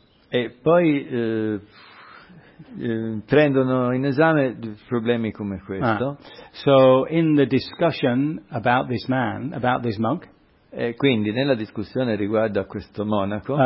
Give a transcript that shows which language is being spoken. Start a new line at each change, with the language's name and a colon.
Italian: E poi prendono in esame problemi come questo.
English: So in the discussion about this man, about this monk,
Italian: e quindi nella discussione riguardo a questo monaco,